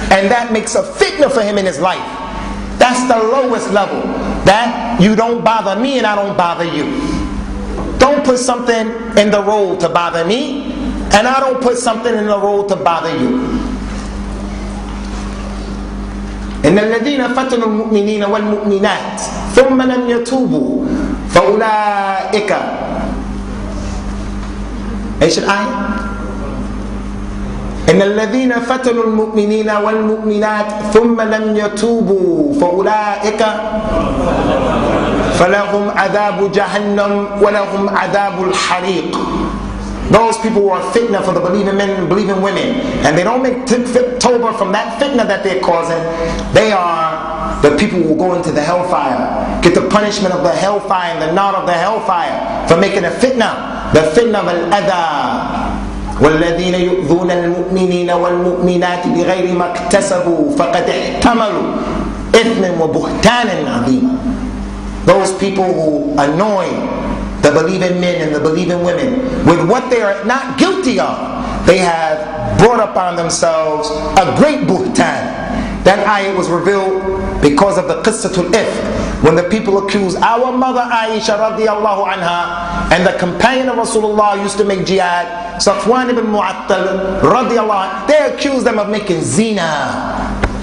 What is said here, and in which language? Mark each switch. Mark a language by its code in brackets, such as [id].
[en] And that makes a fitna for him in his life. That's the lowest level. That you don't bother me and I don't bother you. Don't put something in the road to bother me, and I don't put something in the road to bother you. [ar] إن الذين فتنوا المؤمنين والمؤمنات ثم لم يتوبوا فأولئك إيش الآية؟ إن الذين فتنوا المؤمنين والمؤمنات ثم لم يتوبوا فأولئك فلهم عذاب جهنم ولهم عذاب الحريق. [en] Those people who are fitna for the believing men and believing women, and they don't make tawbah from that fitna that they're causing, they are the people who will go into the hellfire, get the punishment of the hellfire and the nar of the hellfire for making a fitna, the fitna of al-adha. [ar] والذين يؤذون المؤمنين والمؤمنات بغير ما اكتسبوا فقد احتملوا إثما وبهتانا عظيما. [en] Those people who annoy the believing men and the believing women with what they are not guilty of, they have brought upon themselves a great buhtan. That ayah was revealed because of the qissatul ifk, when the people accused our mother Aisha radiallahu anha and the companion of Rasulullah used to make jihad, Safwan ibn Mu'attal radiallahu anhu, they accused them of making zina.